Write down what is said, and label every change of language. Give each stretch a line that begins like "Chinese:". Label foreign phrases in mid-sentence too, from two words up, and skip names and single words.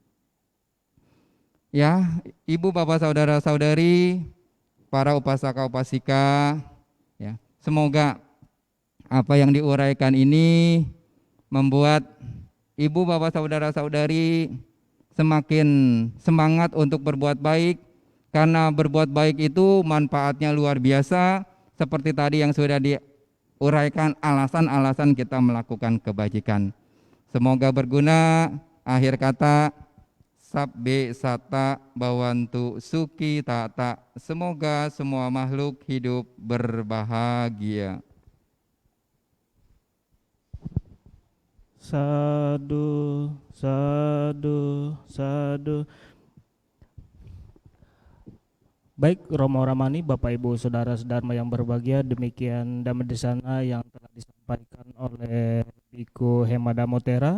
Indonesian: Ya, ibu, bapak, saudara-saudari, para upasaka upasika, ya, semoga apa yang diuraikan ini membuat ibu, bapak, saudara-saudari semakin semangat untuk berbuat baik, karena berbuat baik itu manfaatnya luar biasa, seperti tadi yang sudah diuraikan alasan-alasan kita melakukan kebajikan. Semoga berguna. Akhir kata,
Pali: sabbe sata bawantu suki tata.
Indonesian: Semoga semua makhluk hidup berbahagia.
Pali: Sadu, sadu, sadu.
Indonesian: Baik Romo Ramani, Bapak Ibu Saudara-saudara yang berbahagia, demikian Dhammedesana yang telah disampaikan oleh Biku Hemadamotera.